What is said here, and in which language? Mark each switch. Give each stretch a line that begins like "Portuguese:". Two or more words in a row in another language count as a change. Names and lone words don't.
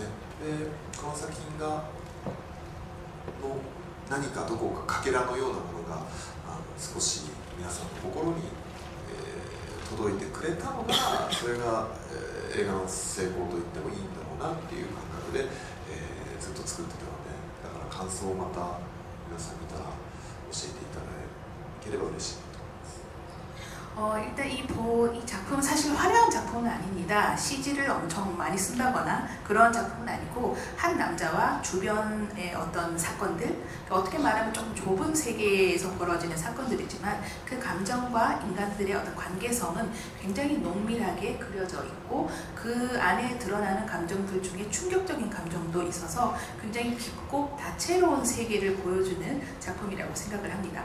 Japanese: でこの作品が何かどこかかけらのようなものが少し皆さんの心に、届いてくれたのがそれが、映画の成功と言ってもいいんだろうなっていう感覚で、ずっと作ってたので、だから感想をまた皆さん見たら教えていただければ嬉しいなと思います。
Korean: 일단 이 작품은 사실 화려한 작품은 아닙니다. CG를 엄청 많이 쓴다거나 그런 작품은 아니고 한 남자와 주변의 어떤 사건들, 어떻게 말하면 조금 좁은 세계에서 벌어지는 사건들이지만 그 감정과 인간들의 어떤 관계성은 굉장히 농밀하게 그려져 있고 그 안에 드러나는 감정들 중에 충격적인 감정도 있어서 굉장히 깊고 다채로운 세계를 보여주는 작품이라고 생각을 합니다.